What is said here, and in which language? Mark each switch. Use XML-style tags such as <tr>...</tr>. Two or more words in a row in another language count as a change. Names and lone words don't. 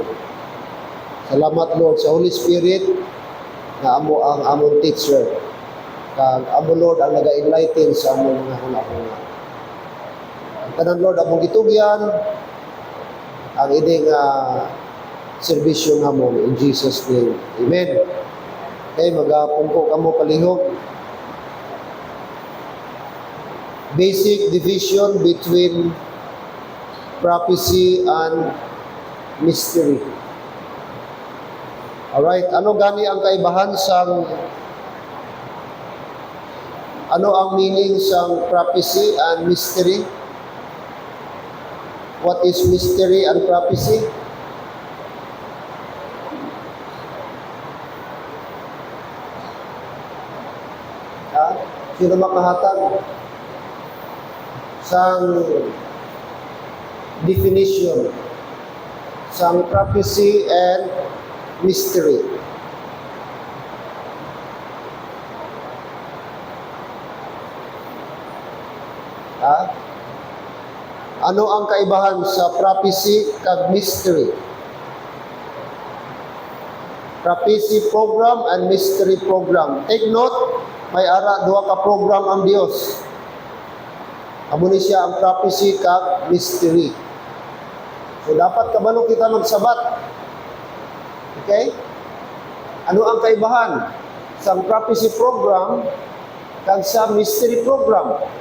<hil>Salamat Lord sa Holy Spirit na amo ang amon teacher. Kag amo Lord ang naga-enlighten sa amon mga hunahuna. Ang tanan Lord among gitugyan ang ining serbisyo namon</hil> <en>in Jesus name.</en> <hil>Amen. Okay, magapungko kamo palihog.</hil> <en>Basic division between prophecy and mystery. Alright,</en> <hil>ano gani ang kaibahan sang ano ang meaning sang</hil> <en>prophecy and mystery? What is mystery and prophecy?</en> <hil>Sino makahatag sang definition sang</hil> <en>prophecy and mystery?</en> <hil>Ano ang kaibahan sa prophecy kag mystery?</hil> <en>Prophecy program and mystery program. Take note,</en> <hil>may ara duha ka program ang Dios. Amo ni siya ang prophecy kag mystery. So dapat kabalo kita magsabat. Okay? Ano ang kaibahan sa</hil> <en>prophecy program</en> <hil>kag sa</hil> <en>mystery program?</en>